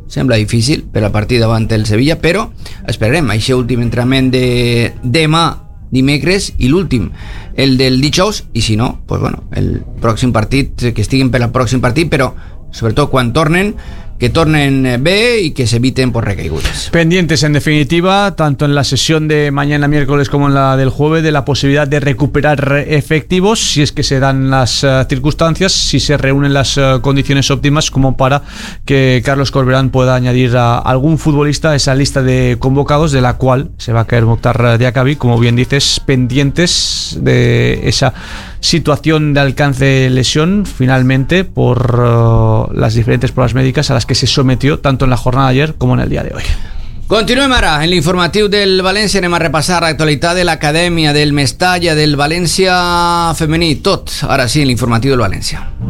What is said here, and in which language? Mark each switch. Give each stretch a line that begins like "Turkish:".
Catalan: Sembla difícil per la partida davant el Sevilla, però esperarem aquest últim entrenament de demà dimecres i l'últim el del dijous, i si no, pues bueno, el pròxim partit, que estiguin per al pròxim partit, però sobretot quan tornen que tornen bé i que s'eviten por recaigudes.
Spanish: Pendientes, en definitiva, tanto en la sesión de mañana miércoles como en la del jueves, de la posibilidad de recuperar efectivos, si es que se dan las circunstancias, si se reúnen las condiciones óptimas como para que Carlos Corberán pueda añadir a algún futbolista a esa lista de convocados, de la cual se va a caer Mokhtar Diakabi, como bien dices, pendientes de esa situación de alcance de lesión, finalmente, por las diferentes pruebas médicas a las que se sometió tanto en la jornada de ayer como en el día de hoy.
Catalan: Continuem ara en l'informatiu del València. Anem a repassar l'actualitat de l'Acadèmia, del Mestalla, del València femení. Tot, ara sí, en l'informatiu del València.